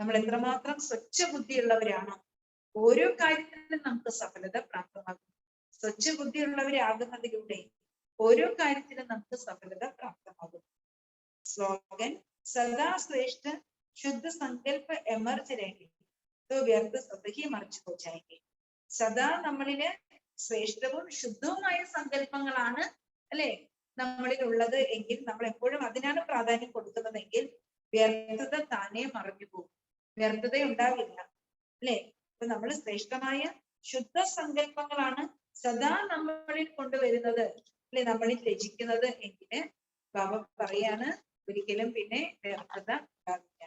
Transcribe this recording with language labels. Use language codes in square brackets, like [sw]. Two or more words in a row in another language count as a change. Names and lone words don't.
[ml] നമ്മൾ എത്രമാത്രം സ്വച്ഛ ബുദ്ധിയുള്ളവരാണോ ഓരോ കാര്യത്തിലും നമുക്ക് സഫലത പ്രാപ്തമാകും. സ്വച്ഛ ബുദ്ധിയുള്ളവരാകുന്നതിലൂടെ ഓരോ കാര്യത്തിലും നമുക്ക് സഫലത പ്രാപ്തമാകും. [hi] സ്ലോഗൻ सदा श्रेष्ठ शुद्ध संकल्प इमर्ज रहे तो व्यर्थ सब ही मर्ज हो जाएंगे. [ml] സദാ നമ്മളില് ശ്രേഷ്ഠവും ശുദ്ധവുമായ സങ്കല്പങ്ങളാണ് അല്ലെ നമ്മളിൽ ഉള്ളത് എങ്കിൽ നമ്മൾ എപ്പോഴും അതിനാണ് പ്രാധാന്യം കൊടുക്കുന്നതെങ്കിൽ വ്യർത്ഥത താനെ മറഞ്ഞു പോകും. വ്യർത്ഥത ഉണ്ടാവില്ല അല്ലെ. അപ്പൊ നമ്മൾ ശ്രേഷ്ഠമായ ശുദ്ധ സങ്കല്പങ്ങളാണ് സദാ നമ്മളിൽ കൊണ്ടുവരുന്നത് അല്ലെ, നമ്മളിൽ രചിക്കുന്നത് എങ്കിൽ ബാബ പറയാണ് ഒരിക്കലും പിന്നെ വ്യർത്ഥത ഉണ്ടാവില്ല.